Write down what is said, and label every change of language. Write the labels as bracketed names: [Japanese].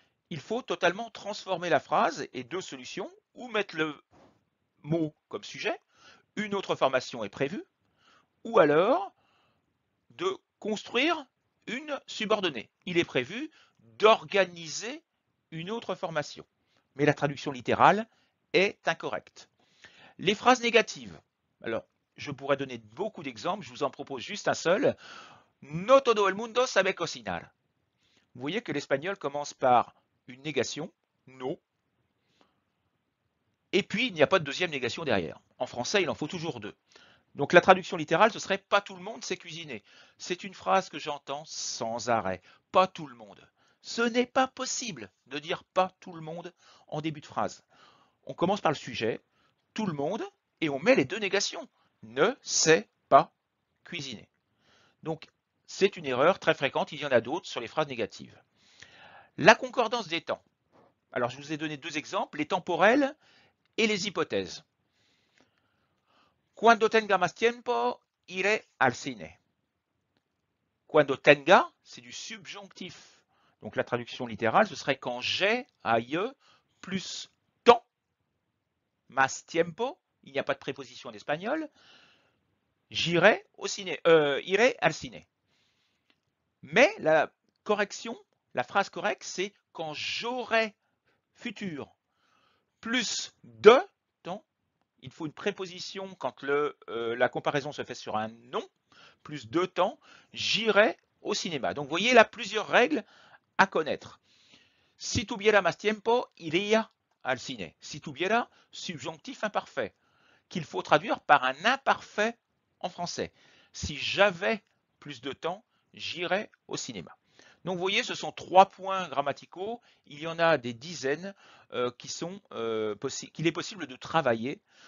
[French] Il faut totalement transformer la phrase et deux solutions, ou mettre le mot comme sujet, une autre formation est prévue, ou alors de construire une subordonnée. Il est prévu d'organiser une autre formation. Mais la traduction littérale est incorrecte. Les phrases négatives. Alors, je pourrais donner beaucoup d'exemples, je vous en propose juste un seul. [Spanish] No todo el mundo sabe cocinar. [French] Vous voyez que l'espagnol commence par une négation, no, et puis il n'y a pas de deuxième négation derrière. En français, il en faut toujours deux. Donc la traduction littérale, ce serait pas tout le monde sait cuisiner. C'est une phrase que j'entends sans arrêt. Pas tout le monde. Ce n'est pas possible de dire pas tout le monde en début de phrase. On commence par le sujet, tout le monde, et on met les deux négations. Ne sait pas cuisiner. Donc c'est une erreur très fréquente, il y en a d'autres sur les phrases négatives. La concordance des temps. Alors je vous ai donné deux exemples, les temporels et les hypothèses. [Spanish] Cuando tenga más tiempo, iré al cine. Cuando tenga, [French] c'est du subjonctif. Donc la traduction littérale, ce serait quand j'ai, aïe, plus temps, [Spanish] más tiempo, [French] il n'y a pas de préposition en espagnol, j'irai au ciné, irai al ciné. Mais la correction, la phrase correcte, c'est quand j'aurai futur plus de temps. Il faut une préposition quand la comparaison se fait sur un nom, plus de temps, j'irai au cinéma. Donc vous voyez là plusieurs règles à connaître. [Spanish] Si tuviera más tiempo, iría al cine. Si tuviera, [French] subjonctif imparfait, qu'il faut traduire par un imparfait en français. Si j'avais plus de temps, j'irais au cinéma. Donc vous voyez, ce sont 3 points grammaticaux. Il y en a des dizaines qu'il est possible de travailler.